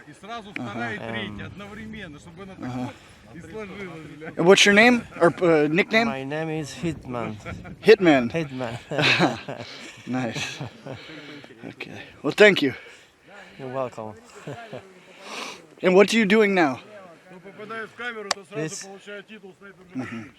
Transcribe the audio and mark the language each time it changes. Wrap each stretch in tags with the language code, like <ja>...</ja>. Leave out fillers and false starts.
<ru>И сразу вторая и третья одновременно, чтобы она так и сложилась, бля.</ru> <en>And what's your name or nickname? My name is Hitman. Hitman. Hitman. Nice. Okay. Well, thank you. You're welcome. And what are you doing now?</en> <ru>Ну, попадает в камеру, то сразу</ru> <en>This-</en> <ru>получает титул снайпер.</ru>